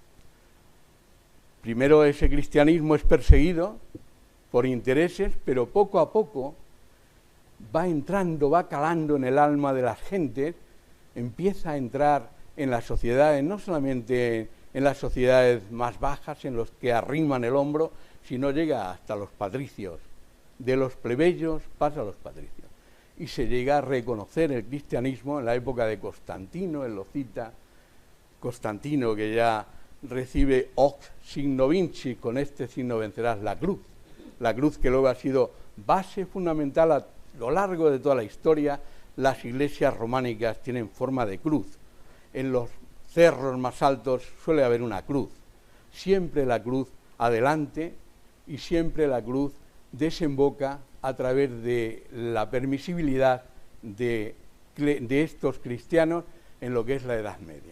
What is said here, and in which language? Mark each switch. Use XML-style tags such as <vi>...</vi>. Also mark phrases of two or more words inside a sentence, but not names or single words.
<es>Primero ese cristianismo es perseguido por intereses, pero poco a poco va entrando, va calando en el alma de las gentes, empieza a entrar en las sociedades, no solamente en las sociedades más bajas, en los que arriman el hombro, sino llega hasta los patricios. De los plebeyos pasa a los patricios. Y se llega a reconocer el cristianismo en la época de Constantino, él lo cita, Constantino que ya recibe</es> <la>hoc signo vinci,</la> <es>con este signo vencerás la cruz que luego ha sido base fundamental a lo largo de toda la historia. Las iglesias románicas tienen forma de cruz, en los cerros más altos suele haber una cruz, siempre la cruz adelante y siempre la cruz desemboca a través de la permisibilidad de estos cristianos en lo que es la Edad Media.</es>